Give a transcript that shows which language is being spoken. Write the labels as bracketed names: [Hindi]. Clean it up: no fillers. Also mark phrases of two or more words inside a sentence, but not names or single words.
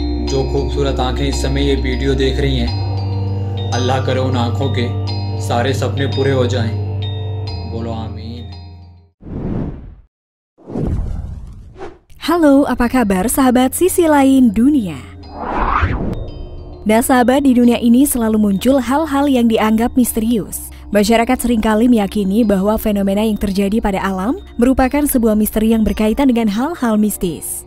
[Hindi] जो खूबसूरत आंखें इस समय ये वीडियो देख रही हैं, अल्लाह करे उन आंखों के सारे सपने पूरे हो जाएं। बोलो आमीन। [Indonesian] Halo, apa kabar sahabat sisi lain dunia? Nah sahabat, di dunia ini selalu muncul hal-hal yang dianggap misterius. Masyarakat seringkali meyakini bahwa fenomena yang terjadi pada alam merupakan sebuah misteri yang berkaitan dengan hal-hal mistis.